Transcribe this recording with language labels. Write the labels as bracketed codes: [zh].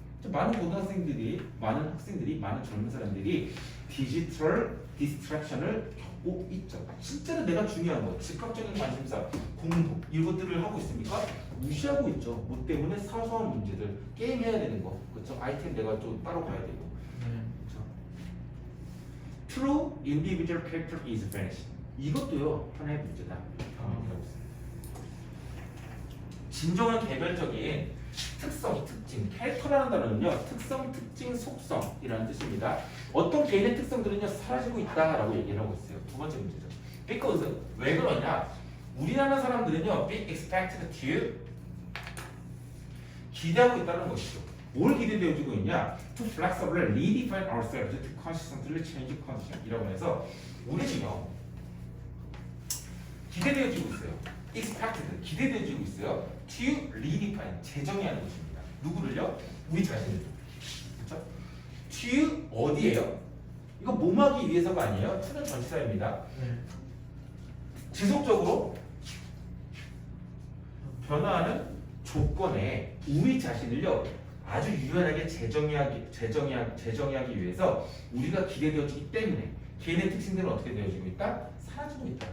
[ko] 많은 고등학생들이, 많은 학생들이, 많은 젊은 사람들이 디지털 디스트랙션을 겪고 있죠. 진짜로 내가 중요한 거, 즉각적인 관심사, 공부 이것들을 하고 있습니까? 무시하고 있죠. 뭐 때문에 사소한 문제들, 게임 해야 되는 거, 그렇죠? 아이템 내가 좀 따로 가야 되고, 그렇죠? [en] True individual character is vanishing. [ko] 이것도요 하나의 문제다. 라고 있습니다. 진정한 개별적인 특성, 특징, 캐릭터라는 단어는요 특성, 특징, 속성이라는 뜻입니다. 어떤 개인의 특성들은요 사라지고 있다라고 얘기를 하고 있어요. 두 번째 문제죠. Because 왜 그러냐? 우리나라 사람들은요 [en] be expected to [ko] 기대하고 있다는 것이죠. 뭘 기대되어지고 있냐? [en] To flexibly redefine ourselves to consistently change condition이라고 [ko] 해서 우리는요 기대되어지고 있어요. expected 기대되어지고 있어요. [en] To redefine [ko] 재정의하는 것입니다. 누구를요? 우리 자신을. 그렇죠? To 어디에요? 이거 몸하기 위해서가 아니에요. to는 전치사입니다. 지속적으로 변화하는 조건에 우리 자신을요 아주 유연하게 재정의하기 위해서 우리가 기대되어지기 때문에 개인의 특징들은 어떻게 되어지고 있다? 사라지고 있다.